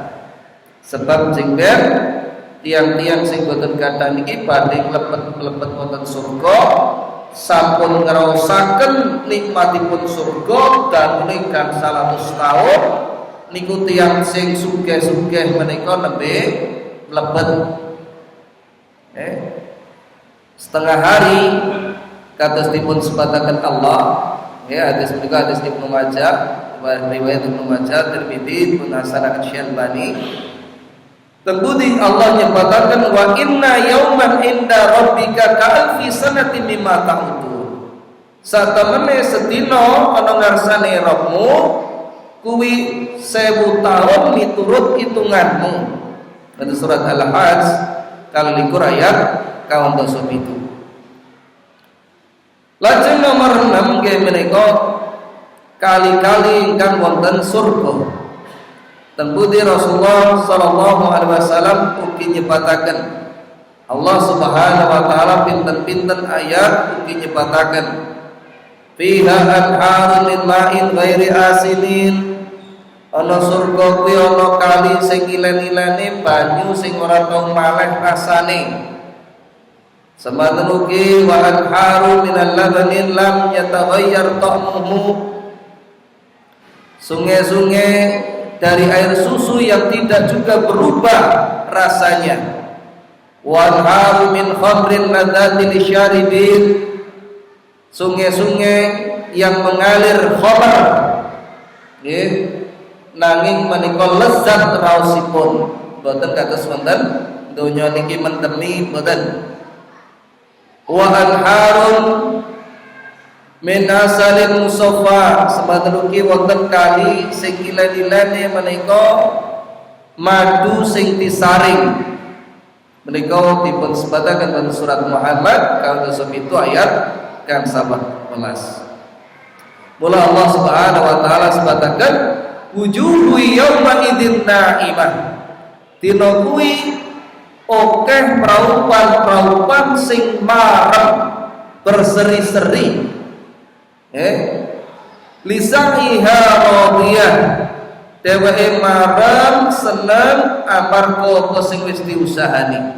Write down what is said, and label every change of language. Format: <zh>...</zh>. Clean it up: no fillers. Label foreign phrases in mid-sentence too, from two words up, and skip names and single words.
<jv>Sebab jengger tiang-tiang sing boten kathah niki badhe mlebet wonten surga sampun ngraosaken nikmatipun surga danune gangsal 100 taun niku tiang sing sugih-sugih menika nembe mlebet setengah hari kados dipun sebataken Allah. Hadis menika hadis Ibnu Majah, riwayat Ibnu Majah, Tirmidzi, Ibnu Hasan Asy-Syalbani. Terbudi Allah nyebataken</jv> <ar>وإن يوما عند ربك كألف سنة مما تعدون.</ar> <jv>Satemene sedina ana ngarsane Rabbmu kuwi 1000 taun miturut hitunganmu.</jv> <id>Pada surat Al-Hajj kali 2 ayat 27.</id> <jv>Lajeng nomor 6 nggih menika kali-kali ingkang wonten surga. Terbudi Rasulullah</jv> <ar>صلى الله عليه وسلم</ar> <jv>ugi nyebataken Allah</jv> <ar>سبحانه وتعالى</ar> <jv>pinten-pinten ayat ugi nyebataken</jv> <ar>فيها أنهار من ماء غير آسن.</ar> <jv>Ana surga kuwi ana kali sing ilen-ilene banyu sing ora tau maleh rasane. Semanten ugi</jv> <ar>وأنهار من لبن لم يتغير طعمه,</ar> <id>sungai-sungai dari air susu yang tidak juga berubah rasanya.</id> <ar>وأنهار من خمر لذة للشاربين,</ar> <id>sungai-sungai yang mengalir khamar</id> <jv>nggih nanging menika lezat raosipun, boten kados wonten donya niki mentemi boten.</jv> <ar>وأنهار من عسل مصفى,</ar> <jv>semanten ugi wonten kali sing ilen-ilene menika madu sing disaring. Menika dipun sebataken</jv> <id>dalam surat</id> <jv>Muhammad kados 7 ayat kang 11. Mula Allah</jv> <ar>سبحانه وتعالى</ar> <jv>sebataken</jv> <ar>وجوه يومئذ ناعمة,</ar> <jv>dina kuwi akeh praupan-praupan sing marem berseri-seri</jv> <ar>لسعيها راضية,</ar> <jv>dheweke marem seneng amarga apa sing wis diusahani.</jv>